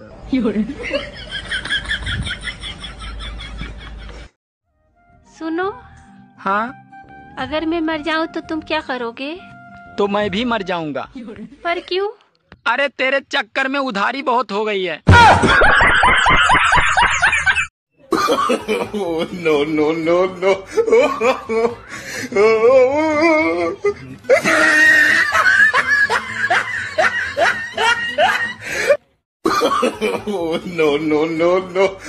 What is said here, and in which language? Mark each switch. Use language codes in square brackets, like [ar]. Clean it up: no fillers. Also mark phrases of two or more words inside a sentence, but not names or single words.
[hi] सुनो, हाँ, अगर मैं मर जाऊं तो तुम क्या करोगे? तो मैं भी मर जाऊंगा। पर क्यों? अरे तेरे चक्कर में उधारी बहुत हो गई है। [en] Oh, no, no, no, no. Oh, no, no, no, no.